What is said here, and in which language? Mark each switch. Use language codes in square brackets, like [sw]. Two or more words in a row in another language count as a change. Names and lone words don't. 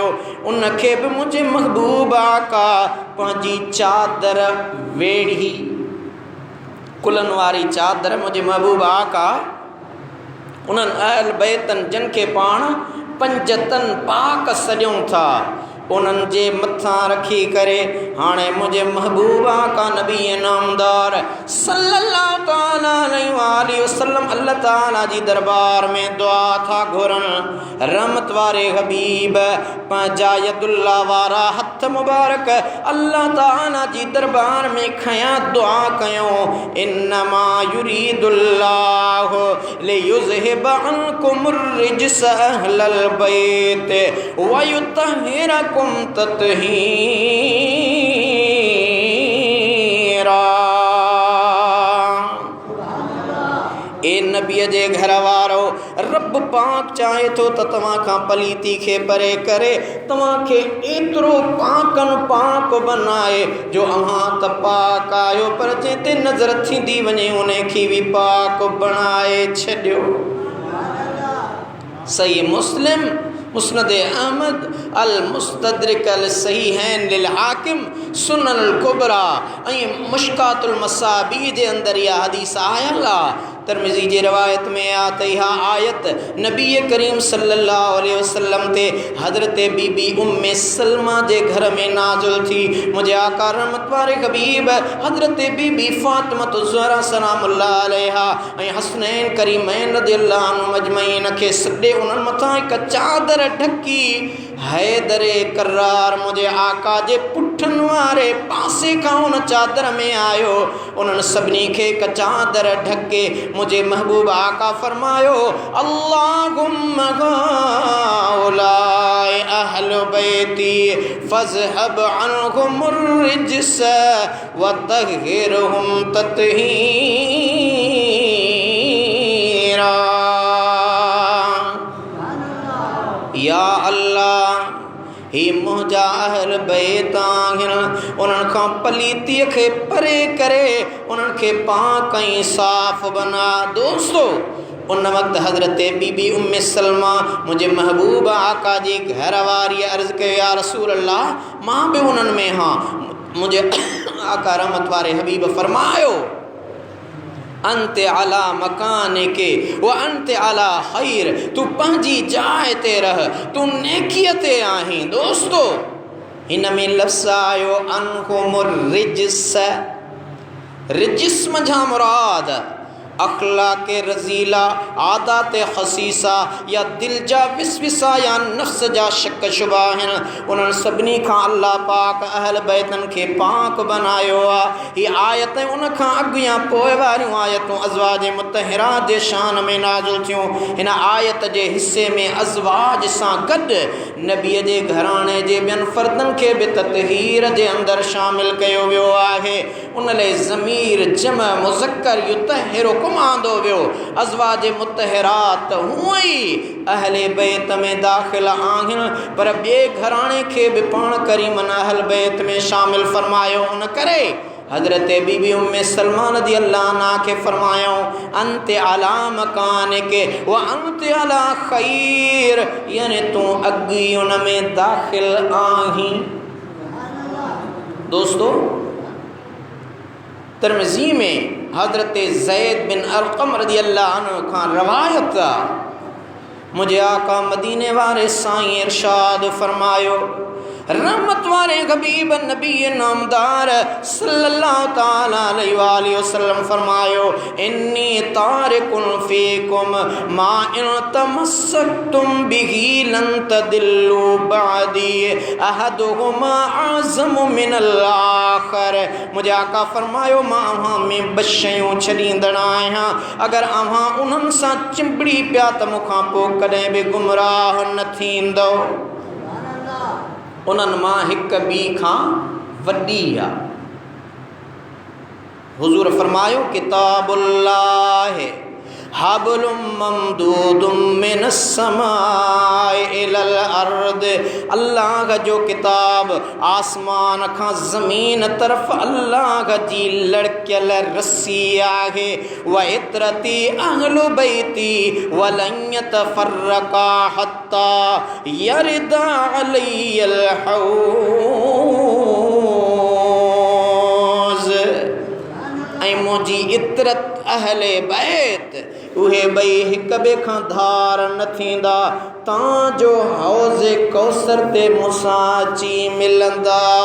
[sd] उनखे बि मुंहिंजे महबूब आका पंहिंजी चादर वेड़ी, कुलन वारी चादर मुंहिंजे महबूब आका उन्हनि अहल बैतन जिन खे पाण पंजतन पाक सॾियूं था, उन्हनि जे मथां रखी करे हाणे मुंहिंजे महबूब आका नबी नामदार [ar] صلى الله تعالى عليه وسلم [sd] अल्लाह ताला जी दरबार में दुआ था घुरनि। रहमत वारे हबीब पंहिंजा यदुल्ला वारा हथ मुबारक अल्लाह ताला जी दरबार में खयां दुआ कयूं। [ar] إنما يريد الله ليذهب عنكم الرجس أهل البيت ويطهركم تطهيرا. [sd] ए नबी जे घर वारो, रब पाक चाहे तो तव्हां खां पलीती खे परे करे, तव्हां खे एतिरो पाकन पाक बनाए जो अव्हां त पाक आयो, पर जंहिंते नज़र थींदी वञे उन खे बि पाक बणाए छॾियो। सही मुस्लिम, मुस्नद अहमद, अल मुस्तदरिक अल सहीहैन लिल हाकिम, सुनन अल कुबरा ऐं मुश्कातुल मसाबी जे अंदरि इहा हदीस आयल आहे। तिरमिज़ी जी रवायत में आ त इहा आयत नबी करीम [ar] صلى الله عليه وسلم [sd] ते हज़रत बीबी उम्मे सलमा जे घर में नाज़िल थी। मुंहिंजे आका रहमत वारे हबीब हज़रत बीबी फ़ातिमा ज़हरा [ar] سلام الله عليها [sd] ऐं हसनैन करीमैन [ar] رضي الله عنهم أجمعين [sd] खे सॾे उन्हनि मथां हिकु चादर ढकी हैदर करार मुंहिंजे आका जे पुठनि वारे पासे खां उन चादर में आयो। उन्हनि सभिनी खे हिकु चादर ढके मुझे महबूब आका फरमायो, [ar] اللهم هؤلاء أهل بيتي فأذهب عنهم الرجس وطهرهم تطهيرا. [sd] या अल्लाह, ही मुंहिंजा अहल बैत आहिनि, उन्हनि खां पलीतीअ खे परे करे उन्हनि खे पाक ऐं साफ़ बना। दोस्तो, उन वक़्तु हज़रत बीबी उम्मे सलमा मुंहिंजे महबूब आका जी घर वारी अर्ज़ु कयो, [ar] يا رسول الله, [sd] मां बि उन्हनि में हाँ। मुंहिंजे आका रहमत वारे हबीब फरमायो, [ar] أنت على مكانك وأنت على خير, [sd] तू पंहिंजी जाइ ते रह, तू नेकीअ ते आहीं। दोस्तो, हिन में लफ़्ज़ आयो [ar] عنهم الرجس. [sd] रिज्स मझा मुराद अखलाक रज़ीला, आदात खसीसा या दिल जा विसविसा या नफ्स जा शक शुबा आहिनि। उन्हनि सभिनी खां अल्लाह पाक अहल बैतन खे पाक बनायो आहे। ही आयत उन खां अॻु या पोइ वारियूं आयतूं अज़वाज मुतहिरात जे शान में नाज़िल थियूं। हिन आयत जे हिस्से में अज़वाज सां गॾु नबीअ जे घराणे जे ॿियनि फ़र्दनि खे बि ततहीर जे अंदरि शामिल कयो वियो आहे। उन लाइ ज़मीर जम मुज़क्कर युतहिरु आंदो वियो। अज़वाज मुतहिरात हूअं ई अहले बैत में दाख़िल आहिनि, पर ॿिए घराणे खे बि पाण करीमन अहल बैत में शामिल फरमायो। उन करे हज़रत बीबी उम्मे सलमा [ar] رضي الله عنها [sd] खे फरमायो, [ar] أنت على مكانك وأنت على خير, [sd] यानी तू अॻु ई उन में दाख़िल आहीं। दोस्तो, तिरमिज़ी में हज़रत ज़ैद बिन अर्क़म [ar] رضي الله عنه [sd] खां रवायत आहे, मुझे आका मदीने वारे साईं इरशाद फरमायो, रहमत वारे हबीब नबी नामदार [ar] صلى الله تعالى عليه وسلم [sd] फरमायो, [ar] إني تارك فيكم ما إن تمسكتم به لن تضلوا بعدي أحدهما أعظم من الآخر. [sd] मुझे आका फरमायो, मां अव्हां में बशयूं छॾींदड़ आहियां, अगर अव्हां उन्हनि सां चिंबड़ी पिया त मूंखां पोइ कॾहिं बि गुमराह न थींदो। उन्हनि मां हिक ॿी खां वॾी आहे। हुज़ूर फरमायो, [ar] كتاب الله حبل ممدود من السماء إلى الأرض. [sd] अल्लाह जो किताब आसमान खां ज़मीन तरफ़ अल्लाह जी लड़कियल रस्सी आहे। [ar] وعترتي أهل بيتي ولن يتفرقا حتى يردا علي الحوض. [sd] ऐं मुंहिंजी इतरत अहले बैत उहे ॿई हिक ॿिए खां धार न थींदा तांजो हौज़े कौसर ते मूंसां अची मिलंदा।